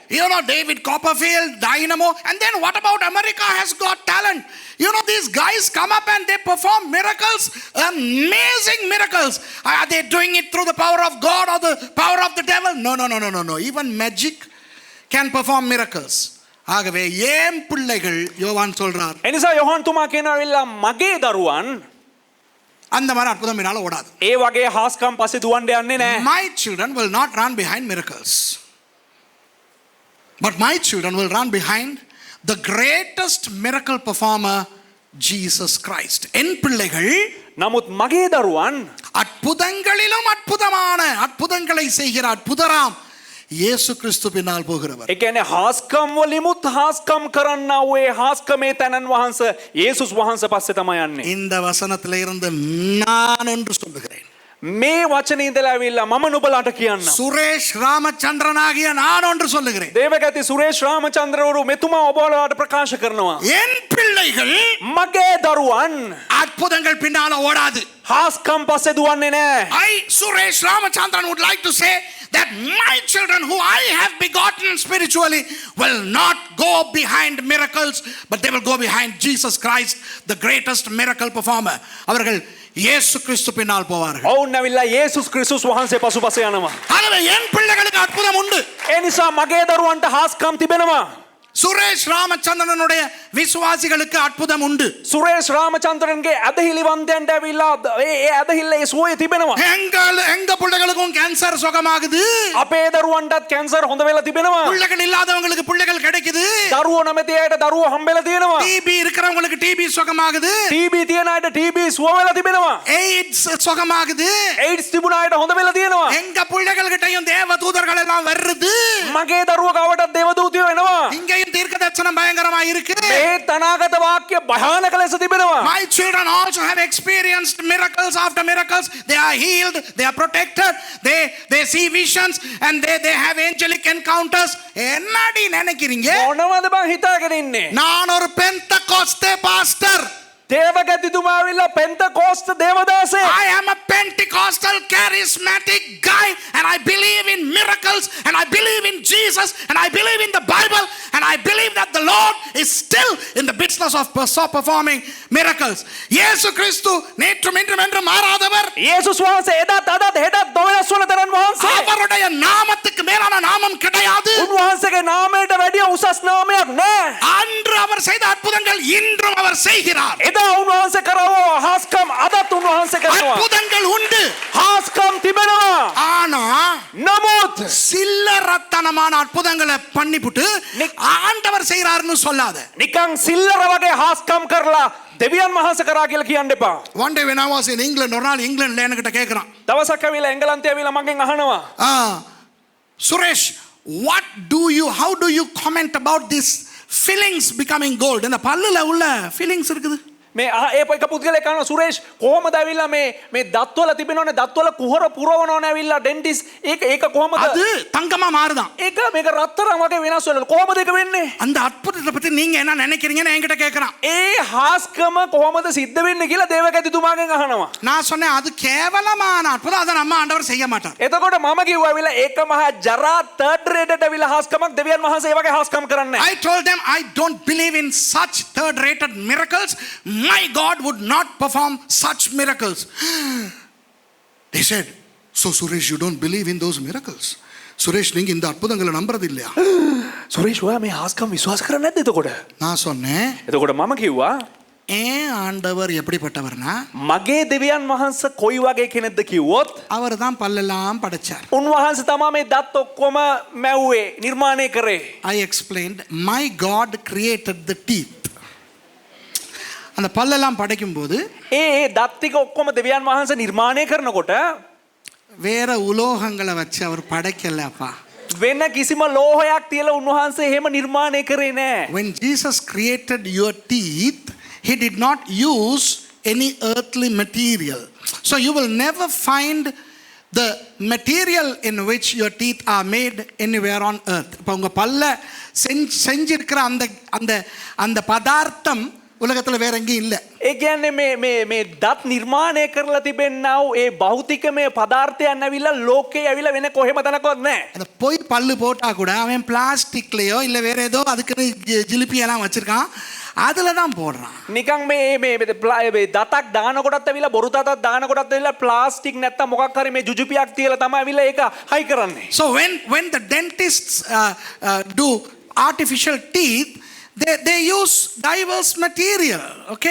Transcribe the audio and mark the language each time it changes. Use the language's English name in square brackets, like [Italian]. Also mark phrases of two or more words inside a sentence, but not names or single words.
[English] You know David Copperfield, Dynamo, and then what about America has got talent? You know these guys come up and they perform miracles, amazing miracles. Are they doing it through the power of God or the power of the devil? No. Even magic can perform miracles. [Tamil] ஆகவே ஏன் பிள்ளைகள் யோவான் சொல்றார். [Sinhala] එනිසා යොහන් තුමා කියනවා ඇවිල්ලා මගේ දරුවන් [Tamil] அந்த மாதிரி அற்புதம் என்னால ஓடாது. [Sinhala] ඒ වගේ හාස්කම් පස්සේ දුවන්න යන්නේ නැහැ. [English] My children will not run behind miracles. But my children will run behind the greatest miracle performer, Jesus Christ. [Tamil] என் பிள்ளைகள் [Sinhala] නමුත් මගේ දරුවන් [Tamil] அற்புதங்களிலும் அற்புதமான அற்புதங்களை செய்கிற அற்புதராம் இயேசு கிறிஸ்து பின்னால் போகிறவர். [Sinhala] ඒ කියන්නේ හාස්කම් වලිමුත් හාස්කම් කරන්නා වූ ඒ හාස්කමේ තනන් වහන්සේ යේසුස් වහන්සේ පස්සේ තමයි යන්නේ. [Tamil] இந்த வசனத்திலே இருந்து நான் ஒன்று சொல்லுகிறேன். [Sinhala] මේ වචනේ ඉඳලා ඇවිල්ලා මම නුඹලාට කියන්නම්. [Tamil] சுரேஷ் ராமச்சந்திரன் ஆகிய நான் ஒன்று சொல்லுகிறேன். [Sinhala] දේවගති සුරේෂ් රාමචන්ද්‍රවරු මෙතුමා ඔබලාට ප්‍රකාශ කරනවා. [Tamil] என் பிள்ளைகள் [Sinhala] මගේ දරුවන් [Tamil] அற்புதங்கள் பின்னால ஓடாது. [Sinhala] හාස්කම් පස්සේ දුවන්නේ නැහැ. [English] I, Suresh Ramachandran, would like to say that my children who I have begotten spiritually will not go behind miracles, but they will go behind Jesus Christ, the greatest miracle performer. [Tamil] அவர்கள் இயேசு கிறிஸ்து பின்னால் போவார்கள். [Sinhala] ඔවුන් ඇවිල්ලා යේසුස් ක්‍රිස්තුස් වහන්සේ පසුපස යනවා. [Tamil] ஆகவே என் பிள்ளைகளுக்கு அற்புதம் உண்டு. [Sinhala] ඒ නිසා මගේ දරුවන්ට හාස්කම් තිබෙනවා. [Tamil] சுரேஷ் ராமச்சந்திரனுடைய விசுவாசிகளுக்கு அற்புதம் உண்டு. [Sinhala] සුරේෂ් රාමචන්ද්‍රන්ගේ ඇදහිලිවන්තයන්ට ඇවිල්ලා ඒ ඇදහිල්ල ඒ සුවය තිබෙනවා. [Tamil] எங்க பிள்ளைகளுக்கும் கேன்சர் சுகமாகுது. [Sinhala] අපේ දරුවන්ටත් කැන්සර් හොඳ වෙලා තිබෙනවා. [Tamil] பிள்ளைகள் இல்லாதவங்களுக்கு பிள்ளைகள் கிடைக்குது. [Sinhala] දරුවෝ නැමැති අයට දරුවෝ හම්බෙලා තියෙනවා. [Tamil] டிபி இருக்கிறவங்களுக்கு டிபி சுகமாகுது. [Sinhala] ටීබී තියෙන අයට ටීබී සුව වෙලා තිබෙනවා. [Tamil] எய்ட்ஸ் சுகமாகுது. [Sinhala] ඒඩ්ස් තිබුණ අයට හොඳ වෙලා තියෙනවා. [Tamil] எங்க பிள்ளைகள் கிட்டயும் தேவ தூதர்கள் எல்லாம் வருது. [Sinhala] මගේ දරුවෝ ගාවටත් දේවදූතයෝ එනවා. [Tamil] இங்கேயும் தீர்க்க தரிசனம் பயங்கரமா இருக்கு. [Sinhala] මේ තනාගත වාක්‍ය භයානක ලෙස තිබෙනවා. [English] My children also have experienced miracles after miracles. They are healed, they are protected, they see visions and they have angelic encounters. [Tamil] என்னடி நினைக்கிறீங்க? [Sinhala] මොනවද බං හිතාගෙන ඉන්නේ? [Tamil] நான் ஒரு பெந்தகோஸ்தே பாஸ்டர். [Sinhala] දේවගතිතුමා ඇවිල්ලා පෙන්තකෝස්ත දේවදාසයෙක්. [English] I am a Pentecostal charismatic guy and I believe in miracles and I believe in Jesus and I believe in the Bible and I believe that the Lord is still in the business of performing miracles. [Tamil] இயேசு கிறிஸ்து நேற்றும் இன்றும் என்றும் மாறாதவர். [Sinhala] යේසුස් වහන්සේ එදත් අදත් හෙටත් නොවෙනස් වන තරන් වහන්සේ. [Tamil] அவருடைய நாமத்துக்கு மேலான நாமம் கிடையாது. [Sinhala] උන්වහන්සේගේ නාමයට වැඩිය උසස් නාමයක් නැහැ. [Tamil] அன்று அவர் செய்த அற்புதங்கள் இன்றும் அவர் செய்கிறார். [Sinhala] එදා උන්වහන්සේ කරවෝ හාස්කම් අදත් උන්වහන්සේ කරනවා. [Tamil] அற்புதங்கள் உண்டு. [Sinhala] හාස්කම් තිබෙනවා. [Tamil] ஆனா [Sinhala] නමුත් [Tamil] சில்லறத்தனமான அற்புதங்களை பண்ணிப்புட்டு ஆண்டவர் செய்கிறார்னு சொல்லாத. [Sinhala] නිකන් සිල්ලර වගේ හාස්කම් කරලා දෙවියන් වහන්සේ කරා කියලා කියන්න එපා. [English] One day when I was in England, [Tamil] ஒரு நாள் இங்கிலாந்துல என்கிட்ட கேக்குறான். [Sinhala] දවසක් ඇවිල්ලා එංගලන්තේ ඇවිල්ලා මගෙන් අහනවා. [English] Suresh, how do you comment about this fillings becoming gold? [Tamil] இந்த பல்லுல உள்ள fillings இருக்குது. [Sinhala] මේ ඒ එක පුද්ගලයෙක් අහනවා සුරේෂ් කොහොමද ඇවිල්ලා මේ දත්වල තිබෙනවනේ දත්වල කුහර පුරවනවනේ ඇවිල්ලා ඩෙන්ටිස් ඒක කොහොමද [Tamil] அது தங்கமா மாறுதான். [Sinhala] ඒක මේක රත්තරන් වගේ වෙනස් වෙනවා කොහොමද ඒක වෙන්නේ [Tamil] அந்த அற்புதத்தை பத்தி நீங்க என்ன நினைக்கிறீங்கன்னு என்கிட்ட கேக்குறான். [Sinhala] ඒ හාස්කම කොහොමද සිද්ධ වෙන්නේ කියලා දේවකැතිතුමාගෙන් අහනවා. [Tamil] நான் சொன்னேன் அது கேவலமான அற்புதம், அதை நம்ம ஆண்டவர் செய்ய மாட்டார். [Sinhala] එතකොට මම කිව්වා ඇවිල්ලා ඒක මහා ජරා [English] third rated [Sinhala] ඇවිල්ලා හාස්කමක් දෙවියන් වහන්සේ ඒ වගේ හාස්කම් කරන්නේ නැහැ. [English] I told them I don't believe in such third rated miracles. My God would not perform such miracles. They said, so Suresh, you don't believe in those miracles? [Tamil] Suresh, நீங்க இந்த அற்புதங்களை நம்புறது இல்லையா? [Sinhala] සුරේෂ් ඔයා මේ හාස්කම් විශ්වාස කරන්නේ නැද්ද එතකොට? [Tamil] நான் சொன்னேன், [Sinhala] එතකොට මම කිව්වා [Tamil] ஏன் ஆண்டவர் எப்படிப்பட்டவர்னா [Sinhala] මගේ දෙවියන් වහන්සේ කොයි වගේ කෙනෙක්ද කිව්වොත් [Tamil] அவர் தான் பல்லெல்லாம் படைச்சார். [Sinhala] උන්වහන්සේ තමයි මේ දත් ඔක්කොම මැව්වේ නිර්මාණය කරේ. [English] I explained, my God created the teeth. [Tamil] அந்த பல்லெல்லாம் படைக்கும் போது [Sinhala] ඒ දත් ටික ඔක්කොම දෙවියන් වහන්සේ නිර්මාණය කරනකොට [Tamil] வேற உலோகங்களை வச்சு அவர் படைக்கலப்பா. [Sinhala] වෙන කිසිම ලෝහයක් තියලා උන්වහන්සේ එහෙම නිර්මාණය කරේ නෑ. [English] When Jesus created your teeth, he did not use any earthly material. So you will never find the material in which your teeth are made anywhere on earth. [Tamil] இப்போ உங்க பல்ல செஞ்சிருக்கிற அந்த அந்த அந்த பதார்த்தம் உலகத்துல வேற எங்கேயும் இல்ல. [Sinhala] ඒ කියන්නේ මේ දත් නිර්මාණය කරලා තිබෙන්නා වූ ඒ භෞතිකමය පදාර්ථයන් ඇවිල්ලා ලෝකේ ඇවිල්ලා වෙන කොහෙම තැනකවත් නැහැ. [Tamil] அந்த போய் பல்லு போட்டா கூட அவன் பிளாஸ்டிக்லயோ இல்ல வேற ஏதோ அதுக்கு ஜிலிபி எல்லாம் வச்சிருக்கான், அதுல தான் போடுறான். [Sinhala] නිකන් මේ දතක් දානකොටත් ඇවිල්ලා බොරු දතක් දානකොටත් ඇවිල්ලා ප්ලාස්ටික් නැත්තම් මොකක් හරි මේ ජුජුපියක් තියලා තමයි ඇවිල්ලා ඒක හයි කරන්නේ. [English] So when the dentists do artificial teeth, they use diverse material, okay?